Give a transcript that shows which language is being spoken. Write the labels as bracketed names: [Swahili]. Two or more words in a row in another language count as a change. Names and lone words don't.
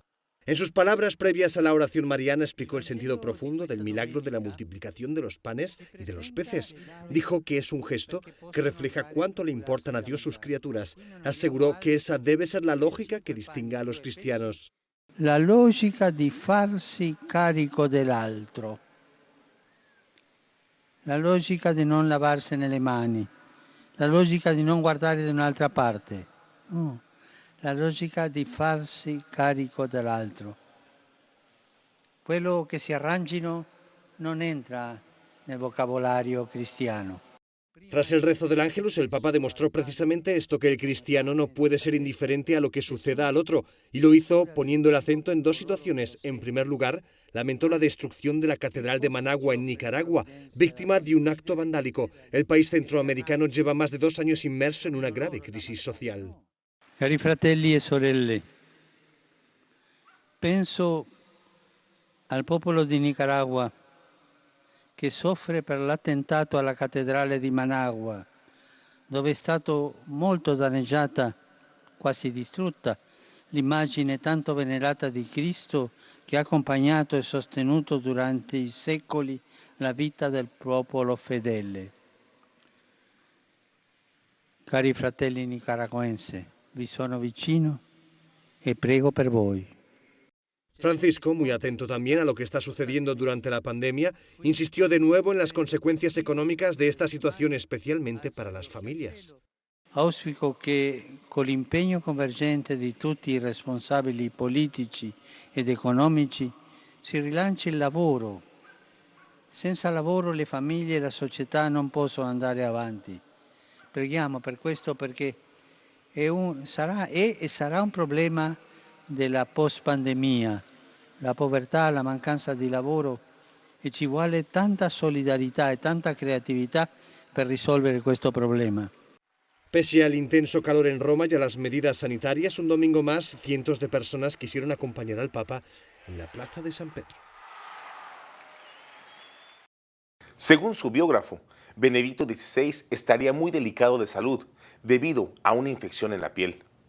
[Spanish] En sus palabras previas a la oración mariana explicó el sentido profundo del milagro de la multiplicación de los panes y de los peces. Dijo que es un gesto que refleja cuánto le importan a Dios sus criaturas. Aseguró que esa debe ser la lógica que distinga a los cristianos. [Italian] La logica di farsi carico dell'altro, la logica di non lavarsene le mani, la logica di non guardare da un'altra parte. la logica di farsi carico dell'altro. Quello che si arrangino non entra nel vocabolario cristiano. [Spanish] Tras el rezo del Ángelus, el Papa demostró precisamente esto, que el cristiano no puede ser indiferente a lo que suceda al otro, y lo hizo poniendo el acento en dos situaciones. En primer lugar, lamentó la destrucción de la Catedral de Managua en Nicaragua, víctima de un acto vandálico. El país centroamericano lleva más de 2 años inmerso en una grave crisis social. [Italian] Cari fratelli e sorelle, penso al popolo di Nicaragua che soffre per l'attentato alla cattedrale di Managua, dove è stata molto danneggiata, quasi distrutta, l'immagine tanto venerata di Cristo che ha accompagnato e sostenuto durante i secoli la vita del popolo fedele. Cari fratelli nicaragüense, vi sono vicino e prego per voi. [Spanish] Francisco, muy atento también a lo que está sucediendo durante la pandemia, insistió de nuevo en las consecuencias económicas de esta situación, especialmente para las familias. [Italian] Auspico che con l'impegno convergente di tutti i responsabili politici ed economici si rilanci il lavoro. Senza lavoro le famiglie e la società non possono andare avanti. Preghiamo per questo, perché sarà un problema della post-pandemia, la povertà, la mancanza di lavoro, e ci vuole tanta solidarietà e tanta creatività per risolvere questo problema. [Spanish] Pese al intenso calor en Roma y a las medidas sanitarias, un domingo más, cientos de personas quisieron acompañar al Papa en la plaza de San Pedro. Según su biógrafo, Benedicto XVI estaría muy delicado de salud debido a una infección en la piel.